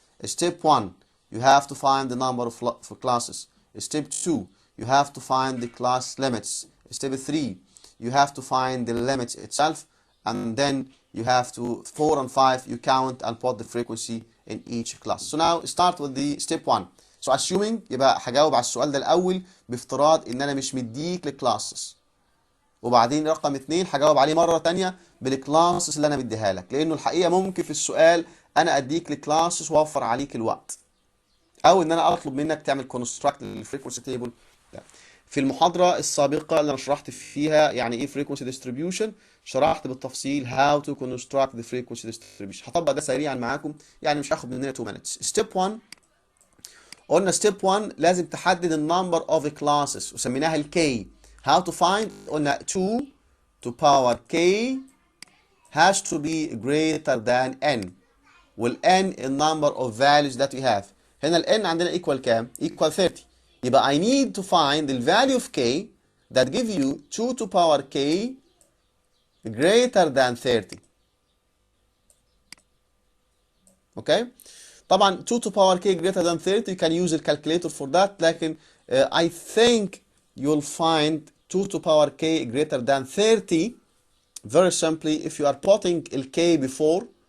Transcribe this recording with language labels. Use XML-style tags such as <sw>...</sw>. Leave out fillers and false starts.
<en>Step 1, you have to find the number of classes. Step 2, you have to find the class limits. Step 3, you have to find the limits itself, and then you have to 4 and 5 you count and put the frequency in each class. So now start with the step 1. So assuming</en> <ar>يبقى هجاوب على السؤال ده الاول بافتراض ان انا مش مديك الكلاسز، وبعدين رقم 2 هجاوب عليه مره ثانيه بالكلاسز اللي انا مديها لك، لانه الحقيقه ممكن في السؤال انا اديك الكلاسز واوفر عليك الوقت، او ان انا اطلب منك تعمل كونستراكت للفريكونسي تيبل. في المحاضرة السابقة اللي أنا شرحت فيها يعني إيه frequency distribution، شرحت بالتفصيل</ar> <en>how to construct the frequency distribution.</en> <ar>هطبق ده سريعا معاكم، يعني مش هاخد مننا 2 minutes. step 1 قلنا step 1 لازم تحدد ال number of classes وسميناها ال k.</ar> <en>how to find؟ قلنا 2 to power k has to be greater than n. وال n the number of values that we have.</en> <ar>هنا ال n عندنا equal كام؟ equal 30.</ar> <en>يبقى I need to find the value of k that give you 2 to power k greater than 30. Okay? طبعا 2 to power k greater than 30 you can use a calculator for that، لكن I think you'll find 2 to power k greater than 30 very simply if you are putting ال k before.</en>